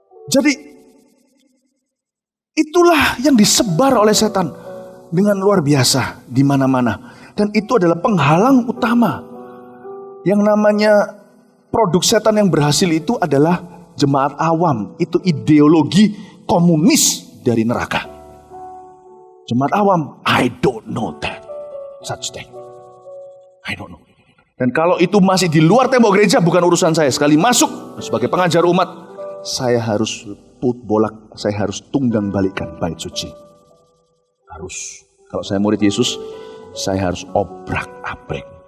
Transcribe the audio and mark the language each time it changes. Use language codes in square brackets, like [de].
[id] Jadi itulah yang disebar oleh setan dengan luar biasa di mana-mana. Dan itu adalah penghalang utama. Yang namanya produk setan yang berhasil itu adalah jemaat awam. Itu ideologi komunis dari neraka. Jemaat awam, [en] I don't know that. Such thing. I don't know. [id] Dan kalau itu masih di luar tembok gereja, bukan urusan saya. Sekali masuk sebagai pengajar umat, saya harus saya harus tunggang balikkan bait suci. Harus. Kalau saya murid Yesus, saya harus obrak-abrik.